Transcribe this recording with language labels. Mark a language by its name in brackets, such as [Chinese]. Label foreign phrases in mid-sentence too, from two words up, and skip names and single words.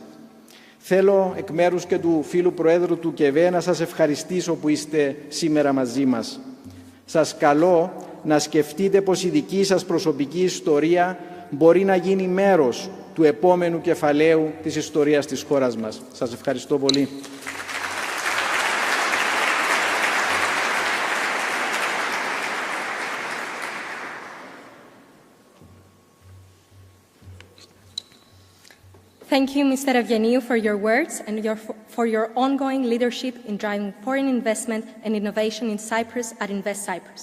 [Greek] Θέλω εκ μέρους και του φίλου Προέδρου του ΚΕΒΕ να σας ευχαριστήσω που είστε σήμερα μαζί μας. Σας καλώ να σκεφτείτε πως η δική σας προσωπική ιστορία μπορεί να γίνει μέρος του επόμενου κεφαλαίου της ιστορίας της χώρας μας. Σας ευχαριστώ πολύ. [English] Thank you, Mr. Eugeniu, for your words and for your ongoing leadership in driving foreign investment and innovation in Cyprus at Invest Cyprus.